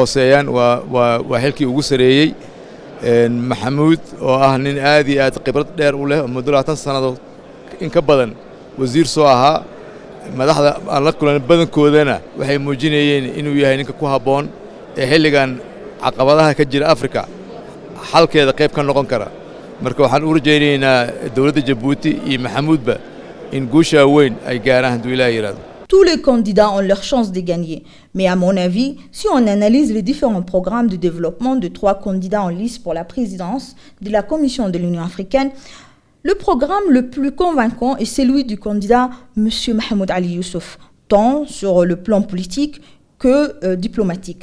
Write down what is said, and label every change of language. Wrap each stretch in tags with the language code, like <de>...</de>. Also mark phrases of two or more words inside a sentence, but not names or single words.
<so>hooseeyaan waa xilkii ugu sareeyay Maxamuud oo ah nin aad iyo aad khibrad dheer u leh muddo 20 sanadood in ka badan wasiir soo ahaa madaxda aan la kulan badankoodana waxay muujinayeen inuu yahay ninka ku haboon ee xilligan caqabadaha ka jira Afrika xalkeeda qayb ka noqon kara marka waxaan u rajaynaynaa dawladda Djibouti iyo Maxamuudba in guusha weyn ay gaaraan haduu Ilaahay yiraahdo.</so> <fr>Tous les candidats ont leur chance de gagner. Mais à mon avis, si on analyse les différents programmes de développement de 3 candidats en lice pour la présidence de la Commission de l'Union africaine, le programme le plus convaincant est celui du candidat M. Mahmoud Ali Youssouf, tant sur le plan politique que diplomatique.</fr>